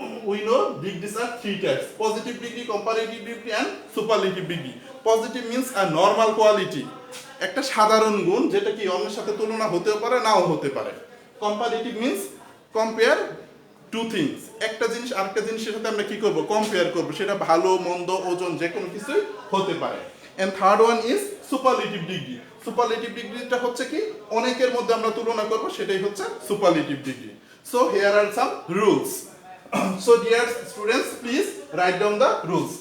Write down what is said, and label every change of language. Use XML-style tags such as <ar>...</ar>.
<en>We know degrees are 3 types: positive degree, comparative degree, and superlative degree. Positive means a normal quality,</en> <bn>একটা সাধারণ গুণ যেটা কি অন্যের সাথে তুলনা হতেও পারে, নাও হতে পারে।</bn> <en>Comparative means compare two things,</en> <bn>একটা জিনিস আরেকটা জিনিসের সাথে আমরা কি করব, কম্পেয়ার করব, সেটা ভালো মন্দ ওজন যে কোনো কিছু হতে পারে।</bn> <en>And third one is superlative degree.</en> <bn>Superlative degree টা হচ্ছে কি, অনেকের মধ্যে আমরা তুলনা করব, সেটাই হচ্ছে superlative degree.</bn> <en>So here are some rules. So dear students, please write down the rules.</en>